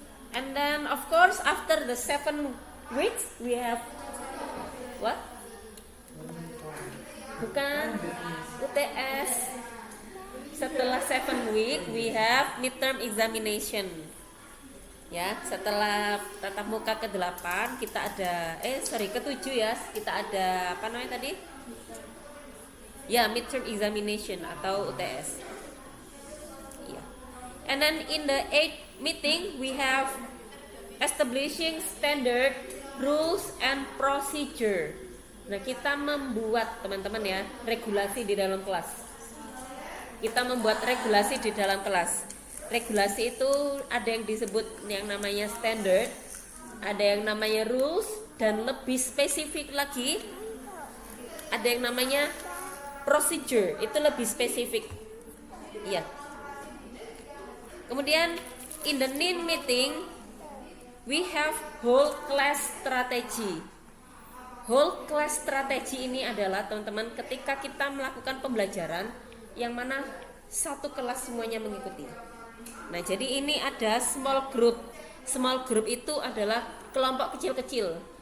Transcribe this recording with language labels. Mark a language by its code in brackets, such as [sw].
[en] And then of course after the 7 weeks we have what? [id] Bukan UTS. Setelah [en] 7 week we have midterm examination. [id] Ya, setelah tatap muka ke-8 kita ada ke-7 ya. Kita ada apa namanya tadi? Ya, [en] midterm examination [id] atau UTS. [en] And then in the 8th meeting we have establishing standard, rules and procedure. [id] Nah, kita membuat teman-teman ya regulasi di dalam kelas. Kita membuat regulasi di dalam kelas. Regulasi itu ada yang disebut yang namanya standard, ada yang namanya rules, dan lebih spesifik lagi ada yang namanya procedure. Itu lebih spesifik. Iya. Kemudian [en] in the 9th meeting we have whole class strategy. [id] Whole class strategy ini adalah teman-teman ketika kita melakukan pembelajaran yang mana satu kelas semuanya mengikuti. Nah, jadi ini ada small group. Small group itu adalah kelompok kecil-kecil.